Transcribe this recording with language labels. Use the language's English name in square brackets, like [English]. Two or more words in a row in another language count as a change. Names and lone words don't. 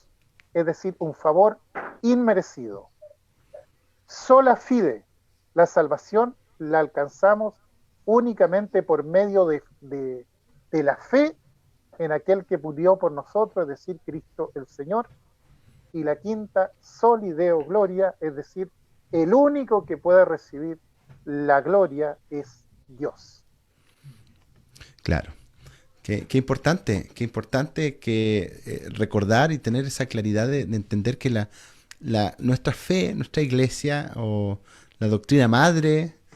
[Spanish] Es decir, un favor inmerecido. [Latin] Sola fide. [Spanish] La salvación la alcanzamos únicamente por medio de la fe en aquel que murió por nosotros, es decir, Cristo el Señor. Y la quinta, [Latin] soli Deo gloria, [Spanish] es decir, el único que puede recibir la gloria es Dios. Claro. Qué importante que recordar y tener esa claridad de entender que nuestra fe, nuestra iglesia o la doctrina madre,